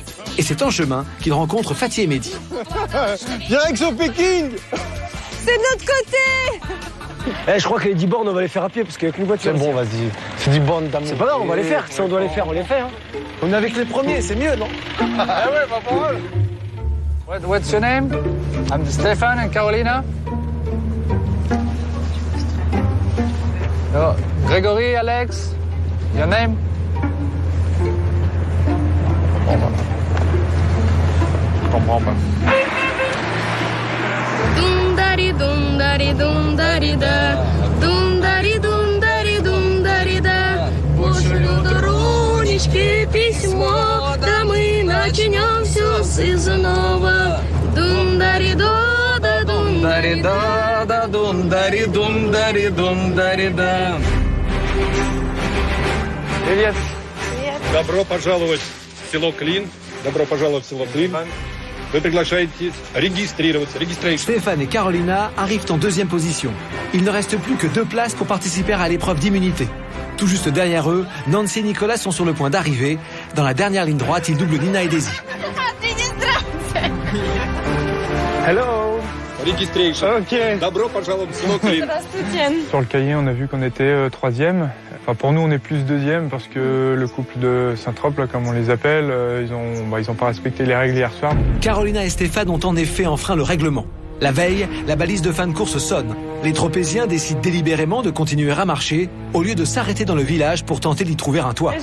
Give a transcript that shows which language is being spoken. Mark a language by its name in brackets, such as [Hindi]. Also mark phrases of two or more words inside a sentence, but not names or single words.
[French] Et c'est en chemin qu'ils rencontrent Fatih et Mehdi. Direction Pékin. C'est de notre côté. Je crois que les 10 bornes, on va les faire à pied, parce qu'avec une voiture... C'est bon, vas-y. C'est 10 bornes d'amour. C'est pas grave, on va les faire. Si on doit les faire, on les fait. Hein. On est avec les premiers, c'est mieux, non? Ah ouais, pas pour eux. [English] What's your name? I'm Stefan and Carolina. Oh, Gregory, Alex. Your name? [French] Je comprends pas. Dundari dundari dundari da, dundari dundari dundari da. [Russian] Пошлю дорожечки письмо, да мы начнем все с нового. Дундари да да дундари да да дундари дундари дундари да. Привет. Добро пожаловать в село Клин. Добро пожаловать в село Клин. Вы приглашаете регистрироваться. [French] Stéphane et Carolina arrivent en deuxième position. Il ne reste plus que 2 places pour participer à l'épreuve d'immunité. Tout juste derrière eux, Nancy et Nicolas sont sur le point d'arriver. Dans la dernière ligne droite, ils doublent Nina et Daisy. [English] Hello. registration. [Russian] Добро пожаловать в село Клин. [French] Sur le cahier, on a vu qu'on était troisième. Enfin, pour nous, on est plus deuxième parce que le couple de Saint-Trope, là, comme on les appelle, ils ont pas respecté les règles hier soir. Carolina et Stéphane ont en effet enfreint le règlement. La veille, la balise de fin de course sonne. Les Tropéziens décident délibérément de continuer à marcher au lieu de s'arrêter dans le village pour tenter d'y trouver un toit.